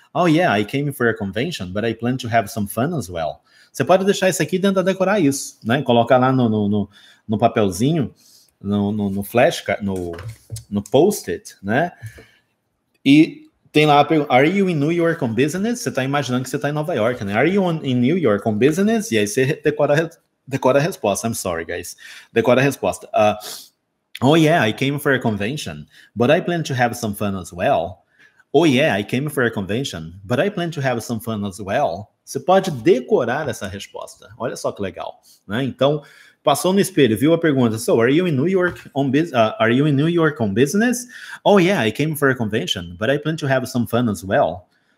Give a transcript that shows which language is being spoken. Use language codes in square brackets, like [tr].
[en] Oh, yeah, I came for a convention, but I plan to have some fun as well. [pt] Você pode deixar isso aqui e tentar decorar isso, né? Colocar lá no papelzinho, no flash, no post-it, né? E tem lá a pergunta, [en] are you in New York on business? [pt] Você está imaginando que você está em Nova York, né? [en] Are you in New York on business? [pt] E aí você decora a resposta. [en] I'm sorry, guys. [pt] Decora a resposta. [en] Oh, yeah, I came for a convention, but I plan to have some fun as well. Oh, yeah, I came for a convention, but I plan to have some fun as well. [pt] Você pode decorar essa resposta. Olha só que legal, né? Então, passou no espelho, viu a pergunta. [en] So, are you in New York on business? Oh, yeah, I came for a convention, but I plan to have some fun as well.